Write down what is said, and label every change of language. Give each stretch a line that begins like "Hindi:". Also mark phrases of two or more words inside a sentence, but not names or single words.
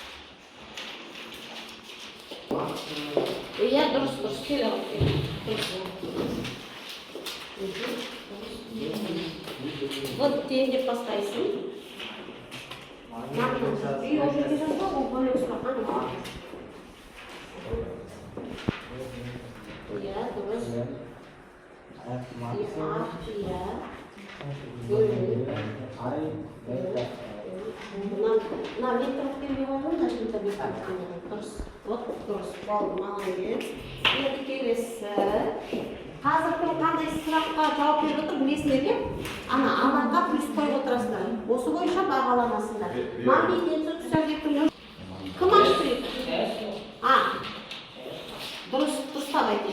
Kazakh: Иә, дұрыс, келе ғой. Вот тең деп бастайсың. Үй ол жерге жазба, ол бөлек сұраған бар.
Indonesian: Iya, terus iya, nah vektor yang harus kita bisa terus
Kazakh: болды молодец. Енді келесі қазіргі қандай сұраққа жауап беріп отыр білесіңдер ме? Алаңға плюс қойып отырасыңдар. Осы бойынша бағаланасыңдар. Магнит индукция векторын кім ашты? Дұрыс айтайын.